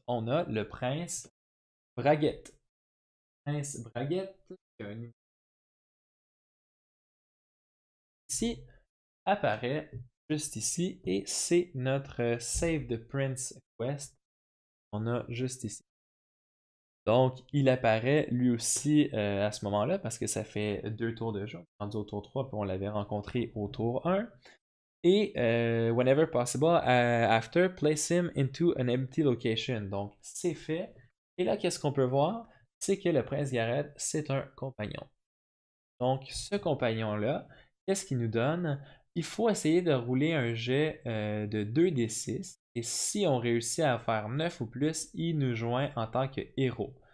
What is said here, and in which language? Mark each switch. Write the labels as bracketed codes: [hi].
[fr] On a le prince Braguette. Prince Braguette, qui a un numéro ici, apparaît juste ici. Et c'est notre Save the Prince Quest. On a juste ici. Donc, il apparaît lui aussi à ce moment-là parce que ça fait 2 tours de jeu. On est rendu au tour 3 puis on l'avait rencontré au tour 1. [en] Et whenever possible, after, place him into an empty location. [fr] Donc, c'est fait. Et là, qu'est-ce qu'on peut voir? C'est que le prince Garrett, c'est un compagnon. Donc, ce compagnon-là, qu'est-ce qu'il nous donne? Il faut essayer de rouler un jet de 2d6. Et si on réussit à faire 9 ou plus, il nous joint en tant que héros.